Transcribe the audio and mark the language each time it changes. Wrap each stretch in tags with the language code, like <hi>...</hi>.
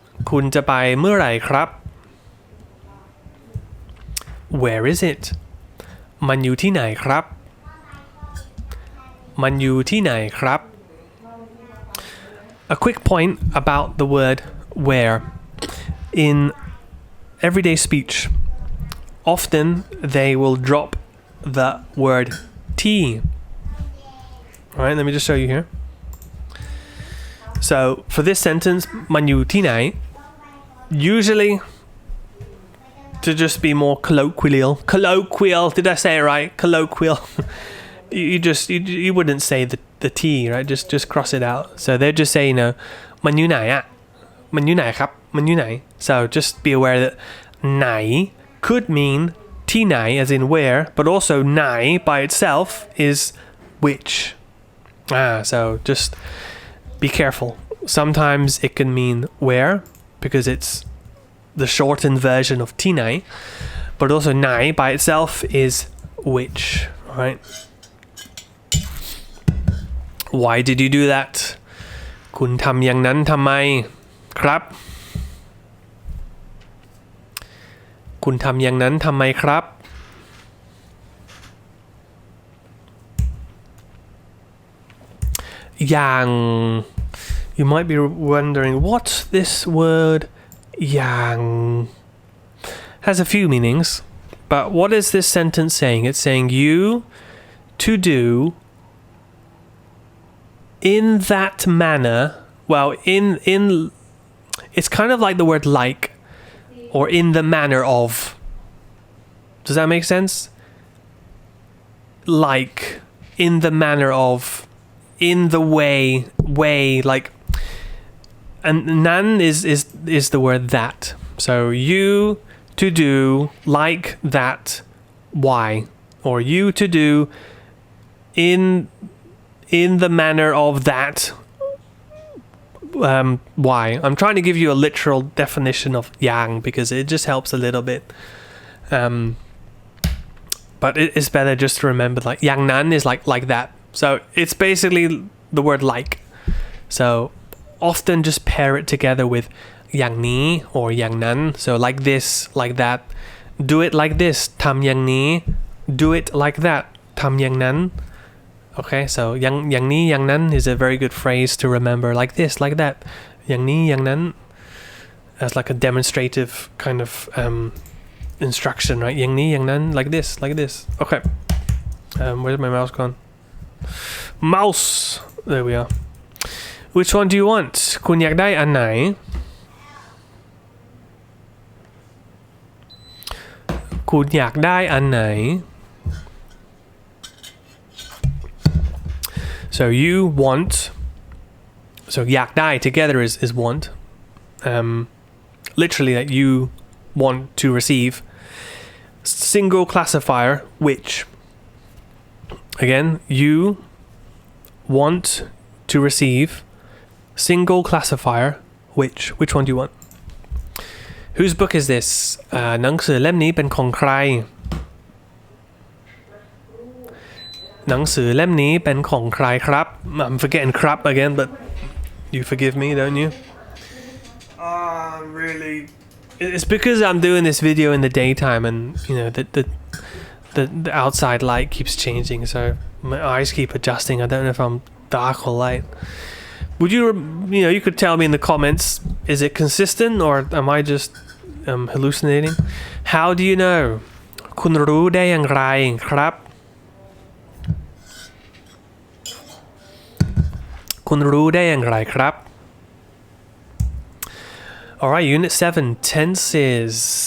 <th>คุณจะไปเมื่อไหร่ครับ</th> <en>Where is it</en> <th>มันอยู่ที่ไหนครับ มันอยู่ที่ไหนครับ</th> <en>A quick point about the word where. In everyday speech, often they will drop the word T. Alright, let me just show you here. So, for this sentence,</en> <th>มันอยู่ที่ไหน</th> <en>usually, to just be more colloquial, did I say it right? Colloquial. you wouldn't say the T, right? Just cross it out. So they just say,</en> <th>มันอยู่ไหนอะมันอยู่ไหนครับมันอยู่ไหน</th> <en>so just be aware that ไหน could mean ที่ไหน as in where, but also ไหน by itself is which. So just be careful. Sometimes it can mean where because it's the shortened version of ที่ไหน, but also ไหน by itself is which, right? Why did you do that?</en> <th>คุณทำอย่างนั้นทำไมครับ คุณทำอย่างนั้นทำไมครับ</th> <en>อย่าง You might be wondering what's this word อย่าง has a few meanings, but what is this sentence saying? It's saying you to do in that manner. Well, in it's kind of like the word like or in the manner of. Does that make sense? Like in the manner of, in the way like, and nan is the word that. So you to do like that why, or you to do in the manner of that why. I'm trying to give you a literal definition of yang because it just helps a little bit, but it's better just to remember like yang nan is like that. So it's basically the word like. So often just pair it together with yangนี้ or yangนั้น. So like this, like that. Do it like this</en> <th>ทำอย่างนี้</th> <en>Do it like that</en> <th>ทำอย่างนั้น.</th> <en>Okay, so</en> <th>อย่างนี้อย่างนั้น</th> <en>is a very good phrase to remember. Like this, like that.</en> <th>อย่างนี้อย่างนั้น</th> <en>as like a demonstrative kind of instruction, right?</en> <th>อย่างนี้อย่างนั้น</th> <en>like this, like this. Okay. Where's my mouse gone? Mouse. There we are. Which one do you want?</en> <th>คุณอยากได้อันไหน คุณอยากได้อันไหน</th> <en>So you want, so อยากได้ together is want. Literally that you want to receive. Single classifier, which. Again, you want to receive. Single classifier, which. Which one do you want? Whose book is this?</en> <th>หนังสือเล่มนี้เป็นของใคร หนังสือเล่มนี้เป็นของใครครับ</th> <en>I'm forgetting crap again, but you forgive me, don't you? Really. It's because I'm doing this video in the daytime, and the outside light keeps changing, so my eyes keep adjusting. I don't know if I'm dark or light. Would you could tell me in the comments, is it consistent or am I just hallucinating? How do you know?</en> <th>คุณรู้ได้อย่างไรครับ คุณรู้ได้อย่างไรครับ</th> <en>Alright, Unit 7, tenses.</en>